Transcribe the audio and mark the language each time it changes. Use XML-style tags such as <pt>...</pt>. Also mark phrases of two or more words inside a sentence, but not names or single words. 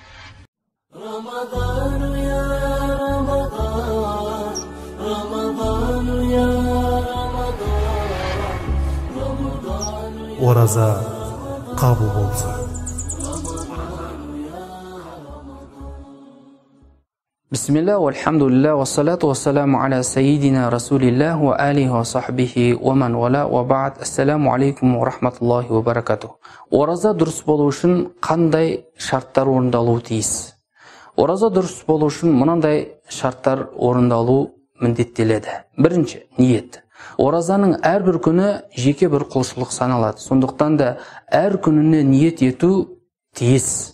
<kk>Ораза қабыл болсын.</kk> <ar>بسم الله والحمد لله, والصلاة والسلام على سيدنا رسول الله وآله وصحبه ومن والاه وبعد. السلام عليكم ورحمة الله وبركاته.</ar> <kk>Ораза дұрыс болу үшін қандай шарттар орындалуы тиіс? Ораза дұрыс болу үшін мынандай шарттар орындалу міндеттеледі. Бірінші, ниет. Оразаның әрбір күні жеке бір құлшылық саналады. Сондықтан да әр күніне ниет ету тиіс.</kk>